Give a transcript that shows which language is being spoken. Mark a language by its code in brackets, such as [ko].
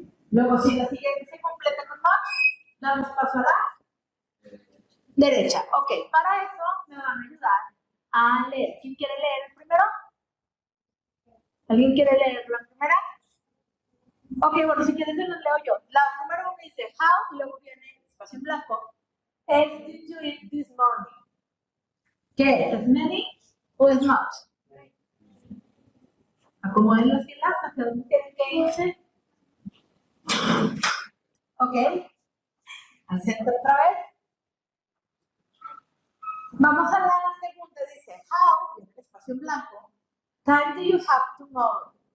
[es] Luego, si la siguiente se completa con much, damos paso a la derecha. Ok, para eso me van a ayudar a leer. ¿Quién quiere leer el primero? ¿Alguien quiere leer la primera? Ok, bueno, si quieres se los leo yo. La número 1 dice how y luego viene espacio en blanco. [en] And did you eat this morning? [es] ¿Qué es? ¿Es many o es much? Acomoden las filas hacia donde tienen que irse. Ok. Al centro otra vez. Vamos a la segunda. Dice how, y el espacio en blanco. [en] Time do you have tomorrow?